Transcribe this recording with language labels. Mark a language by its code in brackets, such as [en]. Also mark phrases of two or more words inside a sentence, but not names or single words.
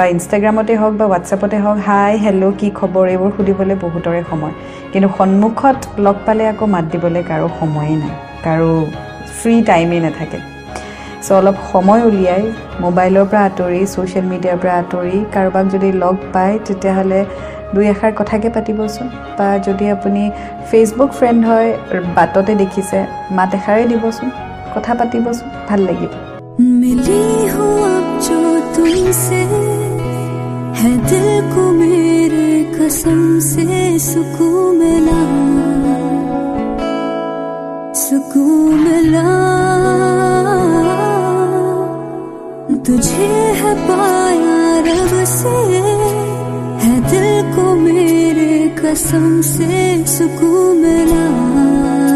[as] ইনষ্টাগ্ৰামতে হওক বা হোৱাটছএপতে হওক [en] hi hello' [as] কি খবৰ এইবোৰ সুধিবলৈ বহুতৰে সময় কিন্তু সন্মুখত লগ পালে আকৌ মাত দিবলৈ কাৰো সময় নাই কাৰো [en] free time [as] নাথাকে সো অলপ সময় উলিয়াই মোবাইলৰ পৰা আঁতৰি [en] social media [as] পৰা আঁতৰি কাৰোবাক যদি লগ পায় তেতিয়াহ'লে দুই এষাৰ কথাকে পাতিবচোন বা যদি আপুনি ফেসবুক ফ্ৰেন্ড হয় বাটতে দেখিছে মাত এষাৰে দিবচোন কথা পাতিবচোন ভাল লাগিব [hi] मिली हूँ अब जो तुमसे है दिल को मेरे कसम से सुकून मिला तुझे है पाया रब से है दिल को मेरे कसम से सुकून मिला